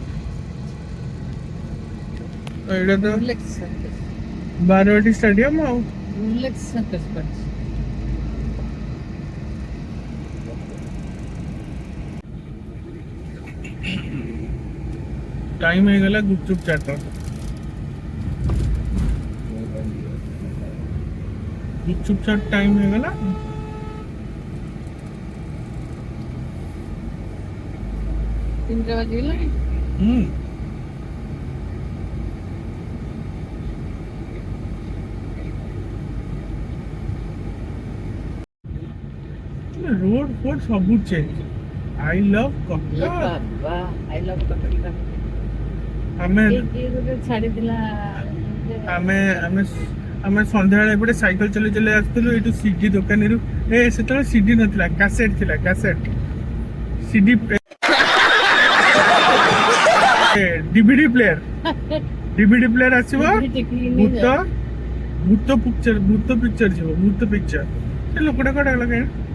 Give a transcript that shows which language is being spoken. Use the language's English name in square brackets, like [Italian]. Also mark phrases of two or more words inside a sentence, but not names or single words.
[Odia] ଏଇଟା ତ ବାରବାଟୀ ଷ୍ଟାଡିୟମ ଆଉ टाइम ହେଇଗଲା ଗୁପଚୁପ ଚାଟ। ଗୁପଚୁପ ଚାଟ ଟାଇମ ହେଇଗଲା। ତିନିଟା ବାଜିଗଲାଣି। [Hindi] रोड फोड सब चेंज। [English] I love Cuttack. [Odia] ବାବା [English] I love Cuttack. [Odia] ଆମେ କିଏ ଗୋଟେ ଛାଡ଼ିଥିଲା ଆମେ ଆମେ ଆମେ ସନ୍ଧ୍ୟାବେଳେ ଏପଟେ ସାଇକେଲ ଚଲେଇ ଚଲେଇ ଆସିଥିଲୁ ଏଇଠୁ ସିଡି ଦୋକାନରୁ ସେତେବେଳେ ସିଡି ନଥିଲା କ୍ୟାସେଟ୍ ଥିଲା କ୍ୟାସେଟ୍ ସିଡି [English] DVD player [Odia] ଆସିବ ଭୂତ ପିକ୍ଚର ଯିବ ଭୂତ ପିକ୍ଚର ସେ ଲୋକଟା କଣ ହେଲା କାଇଁ